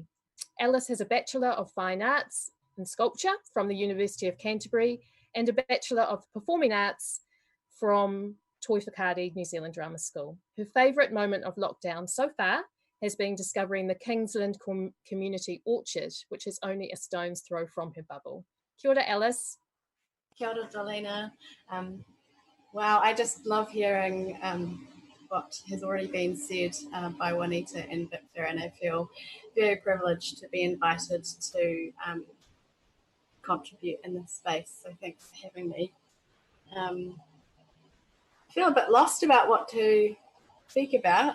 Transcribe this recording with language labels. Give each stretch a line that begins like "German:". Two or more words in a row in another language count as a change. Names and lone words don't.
English: Alice has a Bachelor of Fine Arts in Sculpture from the University of Canterbury and a Bachelor of Performing Arts from Toi Whakaari New Zealand Drama School. Her favourite moment of lockdown so far has been discovering the Kingsland Community Orchard, which is only a stone's throw from her bubble.
Māori: Kia ora, Alice. Kia ora, Dolina.
English: Wow, I just love hearing what has already been said by Juanita and Victor, and I feel very privileged to be invited to contribute in this space, so thanks for having me. I feel a bit lost about what to speak about.